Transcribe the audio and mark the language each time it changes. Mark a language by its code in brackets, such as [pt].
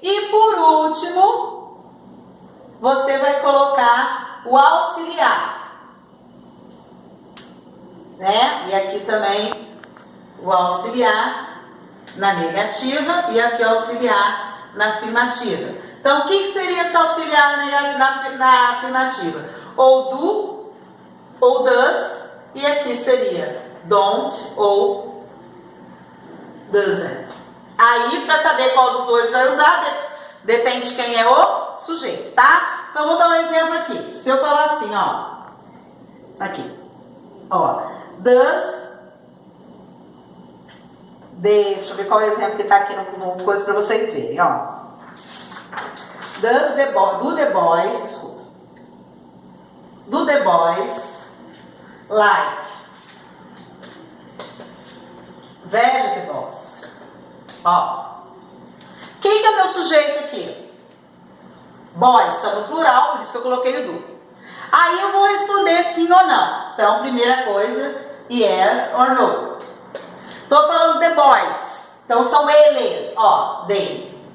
[pt] E por último, você vai colocar o auxiliar, né? E aqui também o auxiliar na negativa e aqui o auxiliar na afirmativa. Então, o que seria esse auxiliar na afirmativa? Ou do, ou does, e aqui seria don't ou doesn't. Aí, para saber qual dos dois vai usar, depende de quem é o sujeito, tá? Então, vou dar um exemplo aqui. Se eu falar assim, ó, aqui, ó, does, deixa eu ver qual é o exemplo que tá aqui no coisa para vocês verem, ó. [en] Does the boy, do the boys, [pt] desculpa. [en] Do the boys like vegetables? [pt] Ó. Quem que é meu sujeito aqui? Boys, está no plural, por isso que eu coloquei o do. Aí eu vou responder sim ou não. Então, primeira coisa, [en] yes or no. [pt] Tô falando the boys. Então, são eles, ó, they.